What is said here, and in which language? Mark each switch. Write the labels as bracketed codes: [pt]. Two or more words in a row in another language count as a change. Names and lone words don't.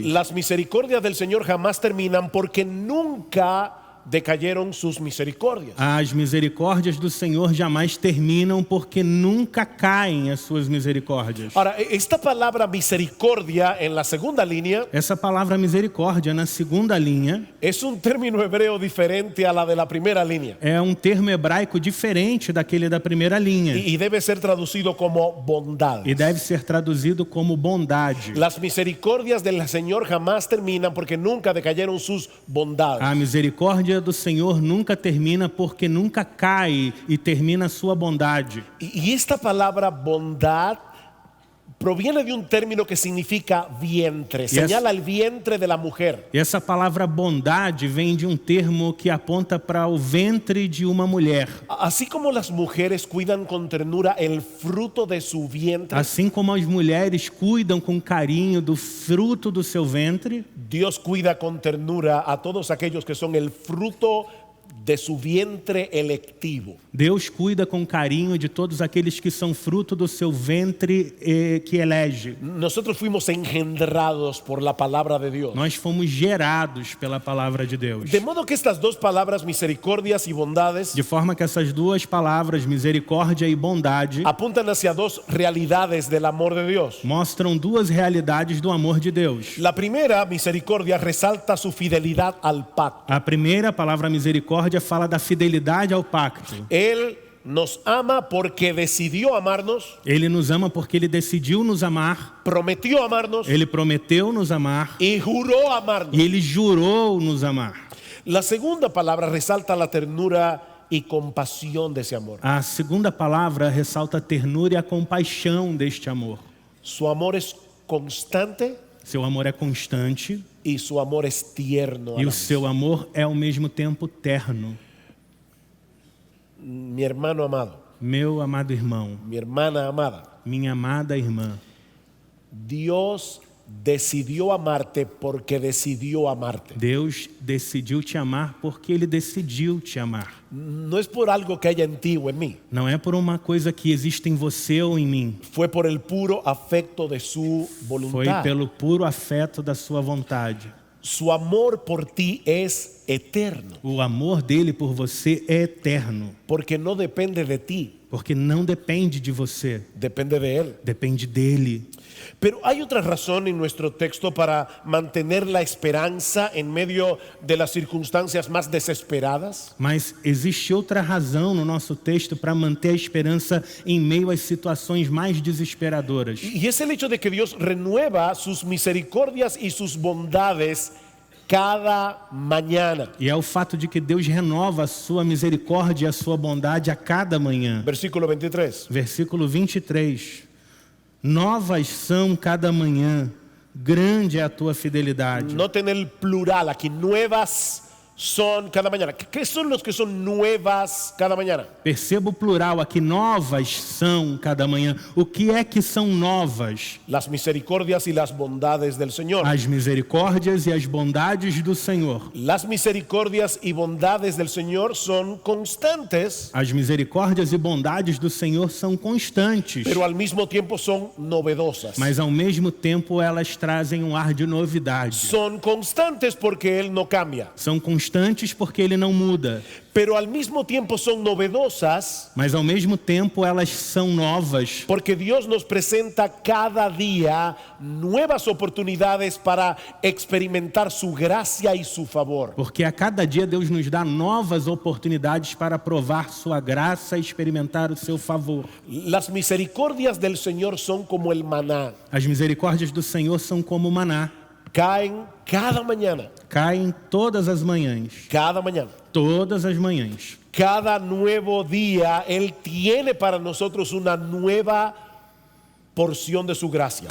[es] Las misericordias del Señor jamás terminan porque nunca decayeron sus misericordias. [pt] As misericórdias do Senhor jamais terminam, porque nunca caem as suas misericórdias. [es] Ahora, esta palabra misericordia en la segunda línea [pt] Essa palavra misericórdia na segunda linha [es] es un término hebreo diferente a la de la primera línea [pt] é um termo hebraico diferente daquele da primeira linha [es] y debe ser traducido como bondad. [pt] e deve ser traduzido como bondade. [es] Las misericordias del Señor jamás terminan porque nunca decayeron sus bondades. [pt] A misericórdia do Senhor nunca termina, porque nunca cai e termina a sua bondade. [es] Y esta palabra bondad proviene de un término que significa vientre, señala el vientre de la mujer. [pt] E essa palavra bondade vem de um termo que aponta para o ventre de uma mulher. [es] Así como las mujeres cuidan con ternura el fruto de su vientre, [pt] Assim como as mulheres cuidam com carinho do fruto do seu ventre, [es] Dios cuida con ternura a todos aquellos que son el fruto de su vientre electivo. [pt] Deus cuida com carinho de todos aqueles que são fruto do seu ventre que elege. [es] Nosotros fuimos engendrados por la palabra de Dios. [pt] Nós fomos gerados pela palavra de Deus. [es] De modo que estas dos palabras, misericordias y bondades, [pt] De forma que essas duas palavras, misericórdia e bondade, [es] apuntan hacia dos realidades del amor de Dios. [pt] mostram duas realidades do amor de Deus. [es] La primera, misericordia, resalta su fidelidad al pacto. [pt] A primeira palavra, misericórdia, fala da fidelidade ao pacto. [es] Él nos ama porque decidió amarnos, [pt] Ele nos ama porque Ele decidiu nos amar, [es] prometió amarnos [pt] Ele prometeu nos amar [es] y juró amarnos. [pt] e Ele jurou nos amar. [es] La segunda palabra resalta la ternura y compasión de ese amor. [pt] A segunda palavra ressalta a ternura e a compaixão deste amor. [es] Su amor es constante [pt] Seu amor é constante [es] y su amor es tierno. a [pt] e [es] la [pt] o [es] vez. [pt] seu amor é ao mesmo tempo terno. [es] Mi hermano amado, [pt] Meu amado irmão, [es] mi hermana amada, [pt] minha amada irmã, [es] Dios decidió amarte porque decidió amarte. [pt] Deus decidiu te amar porque Ele decidiu te amar. [es] No es por algo que haya en ti o en mí, [pt] Não é por uma coisa que existe em você ou em mim. [es] fue por el puro afecto de su [pt] Foi [es] voluntad. [pt] pelo puro afeto da sua vontade. [es] Su amor por ti es eterno, [pt] O amor dele por você é eterno, [es] porque no depende de ti, [pt] porque não depende de você, [es] depende de Él. [pt] depende dele. [es] Pero hay otra razón en nuestro texto para mantener la esperanza en medio de las circunstancias más desesperadas. [pt] Mas existe outra razão no nosso texto para manter a esperança em meio às situações mais desesperadoras. [es] Y es el hecho de que Dios renueva sus misericordias y sus bondades cada mañana. [pt] E é o fato de que Deus renova a sua misericórdia e a sua bondade a cada manhã. [es] Versículo 23. [pt] Versículo 23. Novas são cada manhã, grande é a tua fidelidade. [es] Noten el plural aquí, nuevas son cada mañana. ¿Qué son los que son nuevas cada mañana? [pt] Perceba o plural aqui, novas são cada manhã. O que é que são novas? [es] Las misericordias y las bondades del Señor. [pt] As misericórdias e as bondades do Senhor. [es] Las misericordias y bondades del Señor son constantes, [pt] As misericórdias e bondades do Senhor são constantes, [es] pero al mismo tiempo son novedosas. [pt] mas ao mesmo tempo elas trazem um ar de novidade. [es] Son constantes porque Él no cambia, [pt] São constantes porque Ele não muda, [es] pero al mismo tiempo son novedosas [pt] mas ao mesmo tempo elas são novas, [es] porque Dios nos presenta cada día nuevas oportunidades para experimentar su gracia y su favor. [pt] porque a cada dia Deus nos dá novas oportunidades para provar sua graça e experimentar o seu favor. [es] Las misericordias del Señor son como el maná, [pt] As misericórdias do Senhor são como maná, [es] caen cada mañana, [pt] caem todas as manhãs, [es] cada mañana. [pt] todas as manhãs. [es] Cada nuevo día Él tiene para nosotros una nueva porción de su gracia.